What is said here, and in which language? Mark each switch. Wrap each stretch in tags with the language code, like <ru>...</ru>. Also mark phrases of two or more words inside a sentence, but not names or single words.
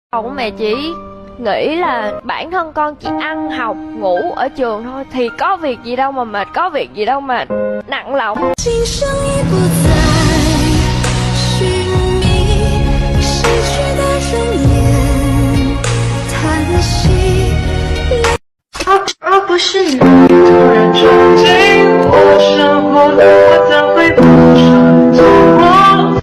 <vi>Còn mẹ chỉ nghĩ là bản thân con chỉ ăn học ngủ ở trường thôi, thì có việc gì đâu mà mệt, có việc gì đâu mà nặng lòng.</vi> <zh>不是你突然闯进我生活，我怎会不想做我？</zh>